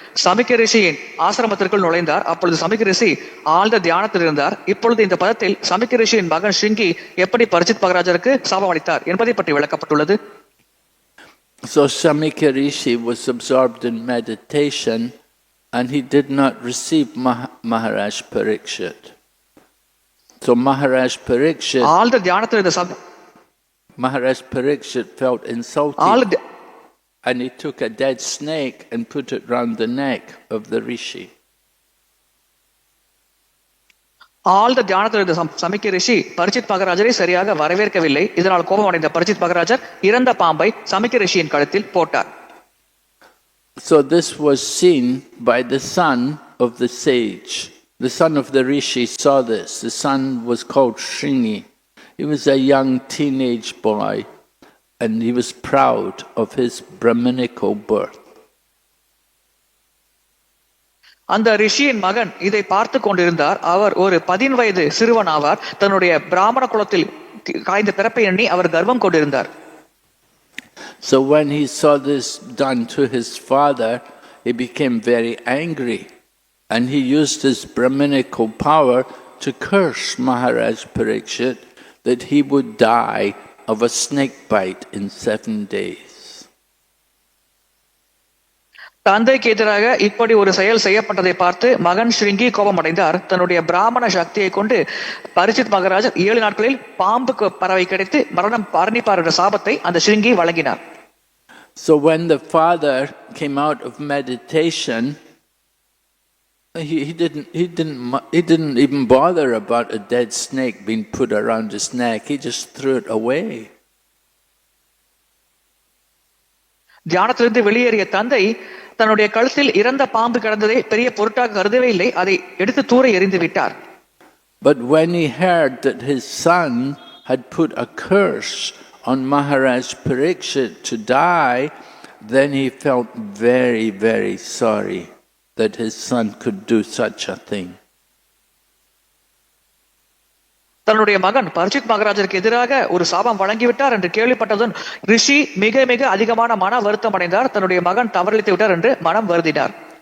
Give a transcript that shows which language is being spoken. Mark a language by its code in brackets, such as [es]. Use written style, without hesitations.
[ta] சமிக்க ரிஷியின் ஆசிரமத்திற்குள் நுழைந்தார். அப்பொழுது சமிக்க ரிஷி ஆழ்ந்த தியானத்தில் இருந்தார். இப்பொழுது இந்த பதத்தில் சமிக்க ரிஷியின் மகன் ஸ்ருங்கி எப்படி பரிச்சித் மகாராஜருக்கு சாபம் அளித்தார் என்பதை பற்றி விளக்கப்பட்டுள்ளது. [en] So Shamika Rishi was absorbed in meditation and he did not receive Maharaj Parikshit. So Maharaj Parikshit [ta] ஆழ்ந்த தியானத்தில் இருந்த [en] Maharaj Parikshit felt insulted and he took a dead snake and put it round the neck of the rishi. [ta] ஆழ்ந்த தியானத்தில் இருந்த சமிக்க ரிஷி பரிச்சித் மகாராஜரை சரியாக வரவேற்கவில்லை. இதனால் கோபமடைந்த பரிச்சித் மகாராஜர் இறந்த பாம்பை சமிக்க ரிஷியின் கழுத்தில் போட்டார். [en] So this was seen by the son of the sage. The son of the rishi saw this. The son was called Shringi. He was a young teenage boy and he was proud of his Brahminical birth. [ta] அந்த ரிஷியின் மகன் இதை பார்த்து கொண்டிருந்தார். அவர் ஒரு 10 வயது சிறுவன் ஆவார். தன்னுடைய பிராமண குலத்தில் காய்ந்த பிறப்பை எண்ணி அவர் கர்வம் கொண்டிருந்தார். [en] So when he saw this done to his father, he became very angry and he used his Brahminical power to curse Maharaj Parikshit that he would die of a snake bite in 7 days. [ta] தந்தைக்கு எதிராக இப்படி ஒரு செயல் செய்யப்பட்டதை பார்த்து மகன் ஸ்ருங்கி கோபமடைந்தார். தன்னுடைய பிராமண சக்தியை கொண்டு பரிச்சித் மகாராஜர் 7 நாட்களில் பாம்புக்கு பறவை கிடைத்து மரணம் பரணிப்பார் என்ற சாபத்தை அந்த ஸ்ருங்கி வழங்கினார். [en] So when the father came out of meditation, he didn't even bother about a dead snake being put around his neck. He just threw it away. [ta] தியானத்திலிருந்து வெளியேறிய தந்தை தன்னுடைய கழுத்தில் இறந்த பாம்பு கிடந்ததை பெரிய பொருட்டாக கருதவே இல்லை. அதை எடுத்து தூர எறிந்து விட்டார். [en] But when he heard that his son had put a curse on Maharaj Parikshit to die, then he felt very, very sorry that his son could do such a thing. [ta] தன்னுடைய மகன் பரிச்சித் மகாராஜருக்கு எதிராக ஒரு சாபம் வழங்கிவிட்டார் என்று கேள்விப்பட்டதும் ரிஷி மிக மிக அதிகமான மன வருத்தம் அடைந்தார். தன்னுடைய மகன் தவறளித்து விட்டார் என்று மனம் வருந்தினார்.